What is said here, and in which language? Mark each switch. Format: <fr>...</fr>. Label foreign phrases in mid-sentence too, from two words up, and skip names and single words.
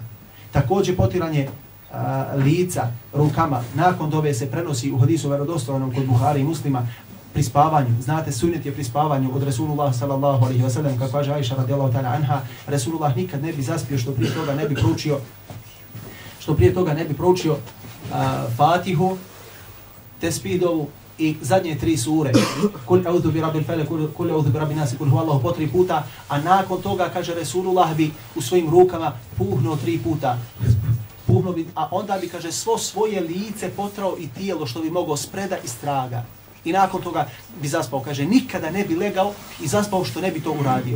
<bs>Također potiranje lica rukama nakon dove se prenosi u hadisu vjerodostojnom kod Buhari i Muslima pri spavanju. Znate, sunnet je pri spavanju od Resulullah</bs> <ar>صلى الله عليه وسلم,</ar> <bs>kako kaže Aisha</bs> <ar>رضي الله تعالى عنها,</ar> <bs>Resulullah nikad ne bi zaspio što prije toga ne bi proučio Fatihu, Tespidovu i zadnje 3 sure.</bs> <ar>قل أعوذ برب الفلق، قل أعوذ برب الناس، قل هو الله</ar> <bs>po 3 puta, a nakon toga, kaže Resulullah, bi u svojim rukama puhnuo 3 puta. A onda bi, kaže, svo svoje lice potrao i tijelo što bi mogao spreda i straga. I nakon toga bi zaspao, kaže, nikada ne bi legao i zaspao što ne bi to uradio.</bs>